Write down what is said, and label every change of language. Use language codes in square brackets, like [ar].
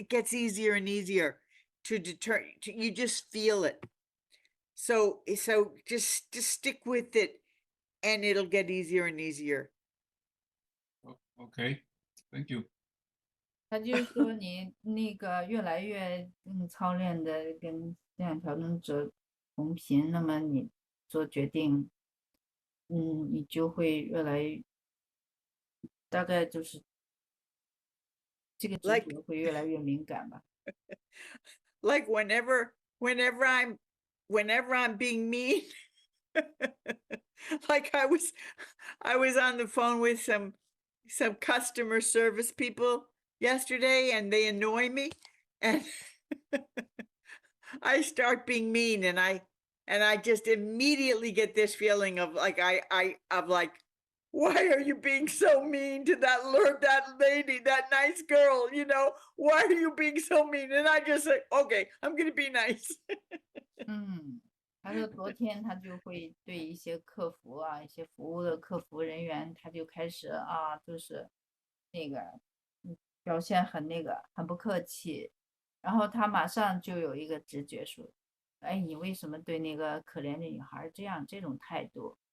[en] It gets easier and easier to determine. You just feel it. So just stick with it, and it'll get easier and easier. Okay, thank you. [zh] 他就是说你那个越来越操练的跟思想调整者同频，那么你做决定，你就会越来越，大概就是这个直 [en] Like [zh] 觉会越来越敏感吧。 [en] like whenever I'm being mean, like I was on the phone with some customer service people yesterday, and they annoy me, and I start being mean, and I just immediately get this feeling of like of like, why are you being so mean to that lady, that nice girl? You know, why are you being so mean? And I just say, okay, I'm gonna be nice. [zh] 他说昨天他就会对一些客服啊，一些服务的客服人员，他就开始啊，就是那个，表现很那个，很不客气。然后他马上就有一个直觉说，哎，你为什么对那个可怜的女孩这种态度？